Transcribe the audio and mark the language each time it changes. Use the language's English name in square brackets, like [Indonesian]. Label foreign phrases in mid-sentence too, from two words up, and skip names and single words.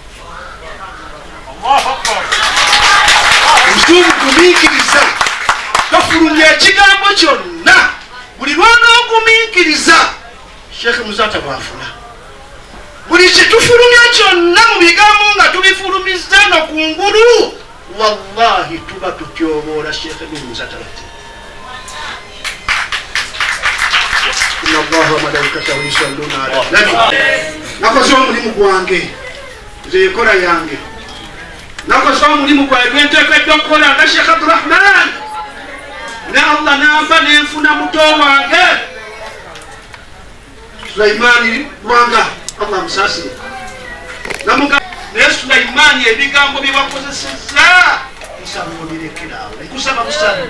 [Ganda] lusumu gumiikiriza tofulumya ekigambo kyonna buli lwonoogumiikiriza Sheikh Muzata bwafuna buli kitufulumya kyonna mu bigambo nga tubifulumiza no kungulu wallahi tuba tutyoboola Sheikh Muzata bate [Arabic] إن الله وملائكته يصلون على النبي [Ganda] nakoze omulimu gwange nze ekola yange nakoze omulimu gwange gwenteekeddwa okukola nga Sheikh Abdurrahman ne Allah nampa nenfuna muto wange Sulaimani Lwanga Allah musasire namuga ne Sulaimani ebigambo byewakozesezza nsaba obirekerawo nkusaba busaba